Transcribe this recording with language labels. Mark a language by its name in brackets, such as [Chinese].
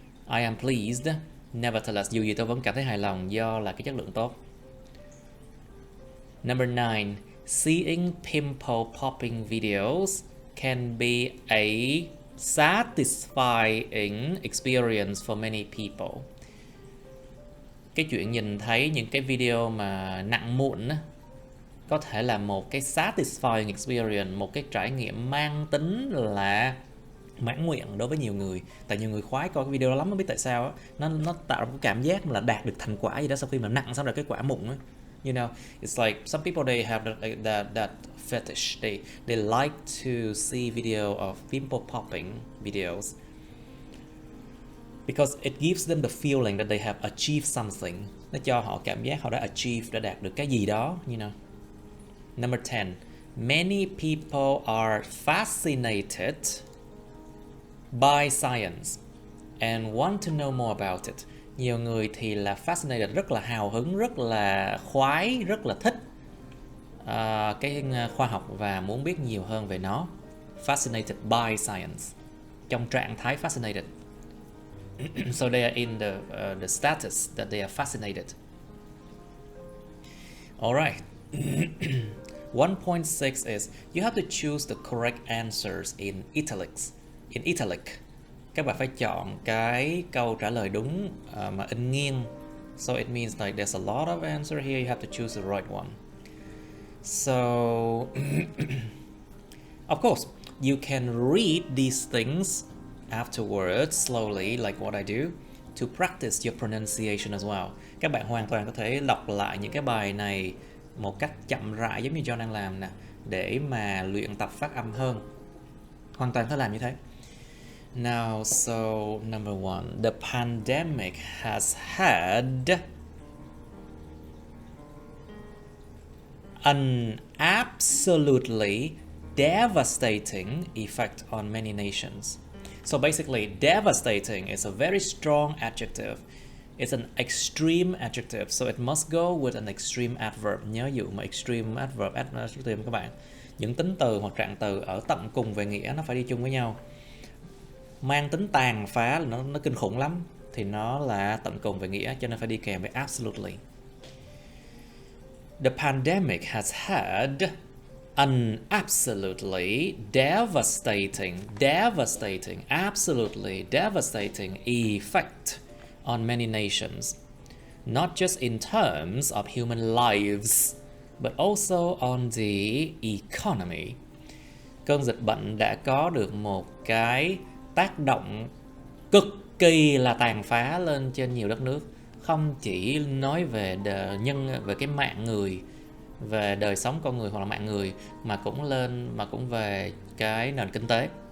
[English] I am pleased, nevertheless, [Vietnamese] dù gì tôi vẫn cảm thấy hài lòng do là cái chất lượng tốt. [English] Number 9. Seeing pimple popping videos can be a satisfying experience for many people. [Vietnamese] Cái chuyện nhìn thấy những cái video mà nặng mụn á, có thể là một cái [English] satisfying experience, [Vietnamese] một cái trải nghiệm mang tính là mãn nguyện đối với nhiều người. Tại nhiều người khoái coi cái video đó lắm, không biết tại sao á, nó tạo ra một cái cảm giác là đạt được thành quả gì đó sau khi mà nặng xong rồi cái quả mụn á. [English] You know, it's like some people they have that fetish. They like to see video of pimple popping videos because it gives them the feeling that they have achieved something. [Vietnamese] Nó cho họ cảm giác họ đã achieve, đã đạt được cái gì đó, [English] you know. Number 10. Many people are fascinated by science and want to know more about it. [Vietnamese] Nhiều người thì là fascinated, rất là hào hứng, rất là khoái, rất là thích cái khoa học và muốn biết nhiều hơn về nó. [English] Fascinated by science. [Vietnamese] Trong trạng thái fascinated. [English] So they are in the status that they are fascinated. All right. 1.6 is you have to choose the correct answers in italics. [Vietnamese] In italic, các bạn phải chọn cái câu trả lời đúng mà in nghiêng. [English] So it means like there's a lot of answer here. You have to choose the right one. So, of course, you can read these things afterwards slowly, like what I do, to practice your pronunciation as well. [Vietnamese] Các bạn hoàn toàn có thể đọc lại những cái bài này một cách chậm rãi giống như John đang làm nè, để mà luyện tập phát âm hơn. Hoàn toàn có thể làm như thế. [English] Now, so number 1, the pandemic has had an absolutely devastating effect on many nations. So basically, devastating is a very strong adjective. It's an extreme adjective, so it must go with an extreme adverb. [Vietnamese] Nhớ dụ mà extreme adverb, adjective các bạn. Những tính từ hoặc trạng từ ở tận cùng về nghĩa nó phải đi chung với nhau. Mang tính tàn phá là nó kinh khủng lắm, thì nó là tận cùng về nghĩa, cho nên phải đi kèm với absolutely. [English] The pandemic has had an absolutely devastating, absolutely devastating effect on many nations, not just in terms of human lives, but also on the economy. [Vietnamese] Cơn dịch bệnh đã có được một cái tác động cực kỳ là tàn phá lên trên nhiều đất nước, không chỉ nói về về cái mạng người, về đời sống con người hoặc là mạng người, mà cũng về cái nền kinh tế.